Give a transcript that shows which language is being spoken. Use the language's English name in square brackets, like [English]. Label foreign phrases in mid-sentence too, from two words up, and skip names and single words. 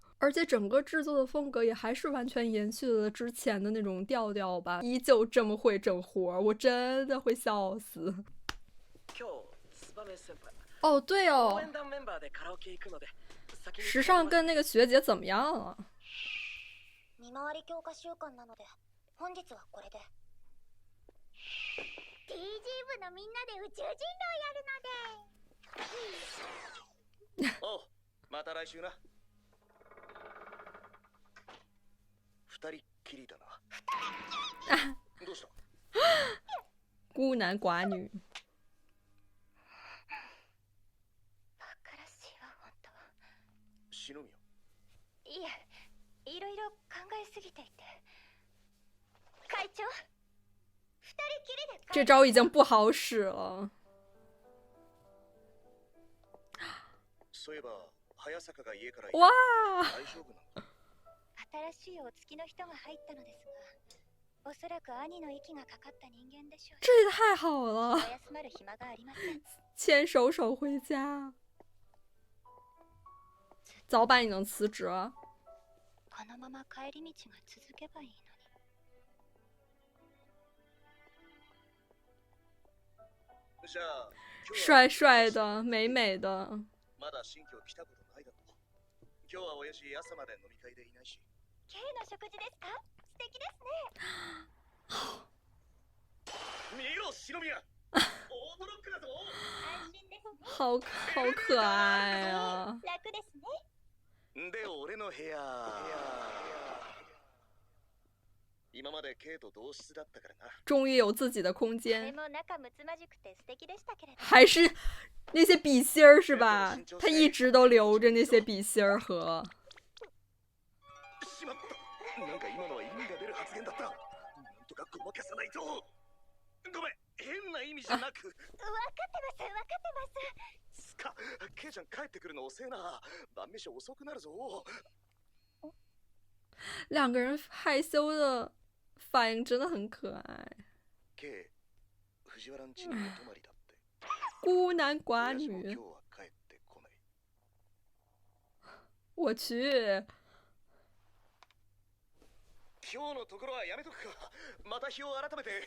[Chinese] 而且整个制作的风格也还是完全延续了之前的那种调调吧，依旧这么会整活，我真的会笑死。哦，对哦， 时尚跟那个学姐怎么样了？ [Japanese] 見回り強化週間なので本日はこれで TG 部のみんなで宇宙人狼やるのでおう、また来週な。二人っきりだな。どうした？孤男寡女。バカらしいわ本当。篠宮。いえ、いろいろ考えすぎていて。会長、二人きりで。 [Chinese] 这招已经不好使了。 [Japanese] そういえば早坂が家から [Chinese] 哇！ [Japanese] 大丈夫なの？新しいお付きの人が入ったのですが、おそらく兄の息がかかった人間でしょう。 [Chinese] 这也太好了！ [Japanese] 休まる暇がありません。 [Chinese] 牵手手回家。早晚你能辞职？ [Japanese] このまま帰り道が続けばいいのに。じゃあ [Chinese] 帅帅的，美美的。 [Japanese] まだ新居来たことないだろう。今日は親父朝まで飲み会でいないし。 K の食事ですか？素敵ですね。見ろ、篠宮。オートロックだぞ。安心ですね。 [Chinese] 好可爱啊！ [Japanese] 楽ですね。で、俺の部屋。今まで K と同室だったからな。 [Chinese] 终于有自己的空 [Japanese] で [Chinese] 间。 [Japanese] も仲睦まじくて素敵でしたけれど。 [Chinese] 还是那些笔芯儿是吧？他一直都留着那些笔芯儿和。 [Japanese] しまった。なんか今のは意味が出る発言だった。なんとかごまかさないと。ごめん、変な意味じゃなく。わかってます、わかってます。すか、K ちゃん帰ってくるの遅えな。晩飯遅くなるぞ。 [Chinese] 两个人害羞的反应真的很可愛。 [Japanese] K、藤原ん家にお泊まりだって。 [Chinese] 孤男寡 [Japanese] 親父も今日 [Chinese] 女， [Japanese] は帰ってこない。 [Chinese] 我去。 [Japanese] 今日のところはやめとくか。また日を改めて。